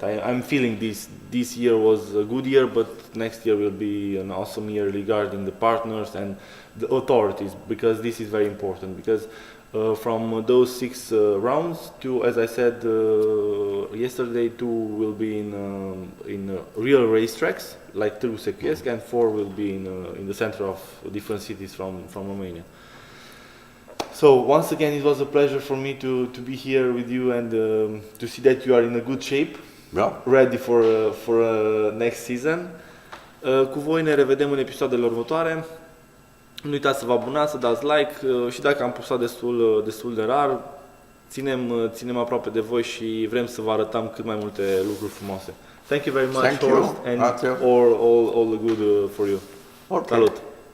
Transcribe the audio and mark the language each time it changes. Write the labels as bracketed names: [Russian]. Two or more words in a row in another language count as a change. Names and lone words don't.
[English] I'm feeling this year was a good year, but next year will be an awesome year regarding the partners and the authorities, because this is very important, because from those 6 rounds, 2, as I said yesterday, 2 will be in real racetracks like Târgu Secuiesc, and 4 will be in the center of different cities from Romania. So once again, it was a pleasure for me to be here with you and to see that you are in a good shape, ready for next season. [Romanian] Cu voi ne revedem în episoadele următoare. Nu uitați să vă abonați, să dați like și dacă am postat destul de rar, ținem aproape de voi și vrem să vă arătăm cât mai multe lucruri frumoase. [English] Thank you very much, Horst, and all the good for you. Okay. [Romanian] Salut!